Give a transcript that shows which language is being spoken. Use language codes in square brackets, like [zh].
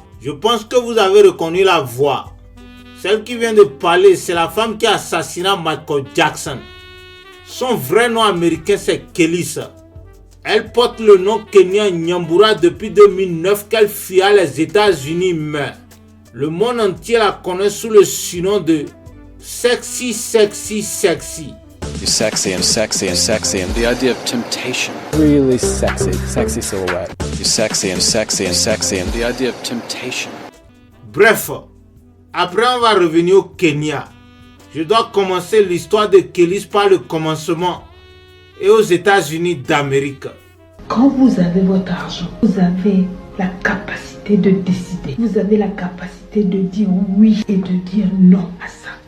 [fr] Je pense que vous avez reconnu la voix. Celle qui vient de parler, c'est la femme qui a assassiné Michael Jackson. Son vrai nom américain, c'est Kelis. Elle porte le nom kenyan Nyambura depuis 2009 qu'elle fuit les États-Unis, mais le monde entier la connaît sous le surnom de Sexy, Sexy, Sexy. [en] You're sexy and sexy and sexy and the idea of temptation. Really sexy, sexy silhouette. You're sexy and sexy and sexy and the idea of temptation. [fr] Bref, après on va revenir au Kenya. Je dois commencer l'histoire de Kelis par le commencement et aux États-Unis d'Amérique. Quand vous avez votre argent, vous avez la capacité de décider. Vous avez la capacité de dire oui et de dire non à ça.